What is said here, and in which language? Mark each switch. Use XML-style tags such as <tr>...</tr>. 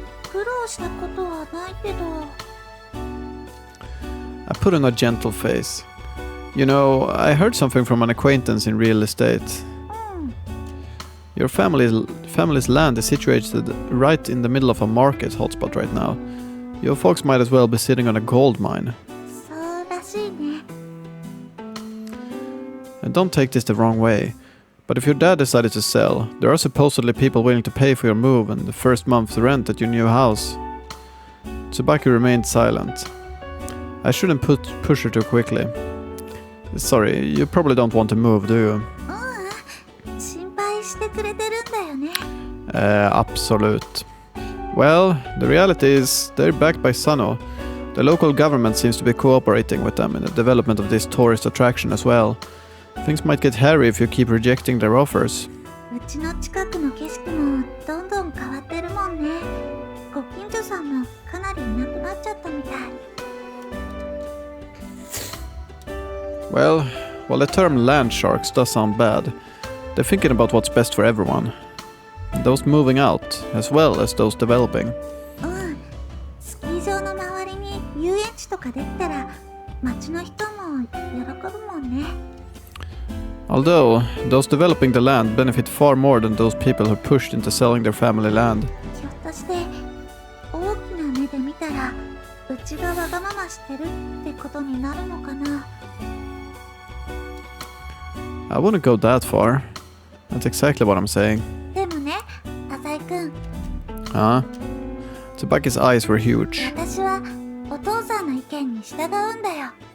<ja>苦労したことはないけど。</ja> <en>I put on a gentle face. You know, I heard something from an acquaintance in real estate.</en> <ja>うん。</ja> <en>Your family's land is situated right in the middle of a market hotspot right now. Your folks might as well be sitting on a gold mine.</en> <ja>そうらしいね。</ja> <en>And don't take this the wrong way, but if your dad decided to sell, there are supposedly people willing to pay for your move and the first month's rent at your new house. Tsubaki remained silent. I shouldn't push her too quickly. Sorry, you probably don't want to move, do you?</en> <ja>うん。心配してくれてるんだよね。</ja> <en>Absolute. Well, the reality is they're backed by Sano. The local government seems to be cooperating with them in the development of this tourist attraction as well. Things might get hairy if you keep rejecting their offers.</en> <ja>うちの近くの景色もどんどん変わってるもんね。ご近所さんもかなりいなくなっちゃったみたい。</ja> <en>Well, the term land sharks does sound bad. They're thinking about what's best for everyone. Those moving out, as well as those developing.</en> <ja>うん。スキー場の周りに遊園地とかできたら町の人も喜ぶもんね。</ja> <en>Although, those developing the land benefit far more than those people who pushed into selling their family land.</en> <ja>ひょっとして大きな目で見たらうちがわがまましてるってことになるのかな。</ja> <en>I wouldn't go that far. That's exactly what I'm saying.</en> <ja>でもね、浅井くん、</ja> <en>Huh? Tsubaki's eyes were huge.</en> <ja>私はお父さんの意見に従うんだよ。</ja>